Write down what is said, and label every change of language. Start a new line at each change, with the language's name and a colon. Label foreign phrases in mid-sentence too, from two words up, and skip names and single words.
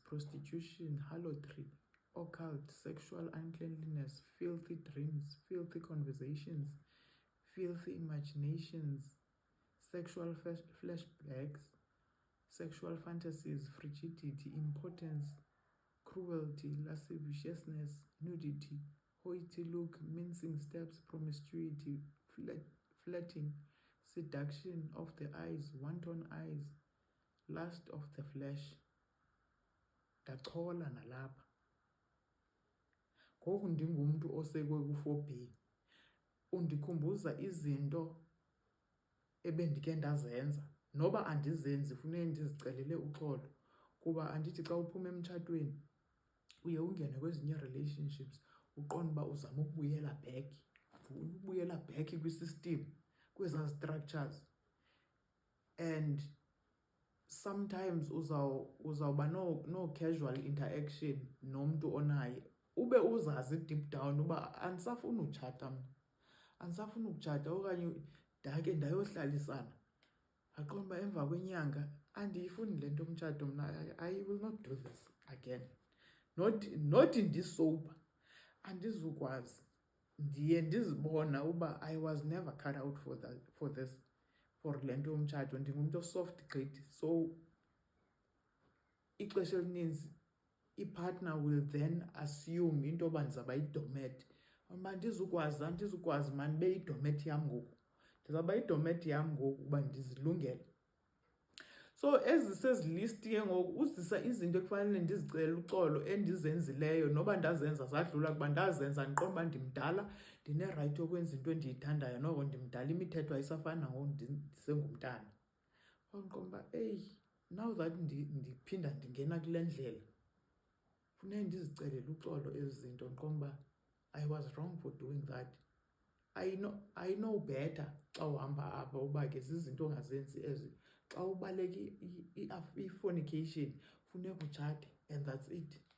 English: prostitution, harlotry, occult, sexual uncleanliness, filthy dreams, filthy conversations, filthy imaginations, sexual flashbacks, sexual fantasies, frigidity, impotence, cruelty, lasciviousness, nudity, hoity look, mincing steps, promiscuity, flirting, seduction of the eyes, wanton eyes, lust of the flesh.
Xhosa: Ndachola nalapha. Ngoku ndingumntu osekwe ku-4B, undikhumbuza izinto ebendike ndazenza. Noba andizenzi funeke ndizicelele uxolo kuba andithi xa uphuma emtshatweni uye ungene kwezinye relationships uqonda uba uzama ukubuyela back kwisystem, kwezaa structures.
English: And sometimes
Xhosa: uzawuba no
English: casual interaction
Xhosa: nomntu onaye ube uzazi
English: deep down
Xhosa: uba andisafuni utshata mna, andisafuni ukutshata, okanye ndake ndayohlalisana aqonda uba emva kwenyanga andiyifuni le nto umtshato mna,
English: I will not do this again.
Xhosa: Not ndisober, andizukwazi. Ndiye ndizibona uba
English: I was never cut out for
Xhosa: le nto yomtshato, ndingumntu osoft gqithi. So ixesha elininzi i-partner
English: will then assume
Xhosa: into yoba ndizawuba yidomet. Uba andizukwazi mani ibe yidomet yam ngoku, ndizawuba yidomet yam ngoku uba ndizilungele. So ezisezilisti ke ngoku uzisa izinto ekufanele ndizicele uxolo endizenzileyo, noba ndazenza zadlula kuba ndazenza ndiqonda uba ndimdala, ndinerayithi yokwenza into endiyithandayo, noko ndimdala, imithetho ayisafani nangoku ndisengumntana. Ndiqonda uba
English: now that
Xhosa: ndiphinda ndingena kule ndlela funeka ndizicelele uxolo ezi zinto, ndiqonda uba
English: I was wrong for doing that. I know better
Xhosa: xa uhamba apha uba ke zizinto ongazenzi ezi. Xa ubaleka i-fornication funeka utshate
English: and that's it.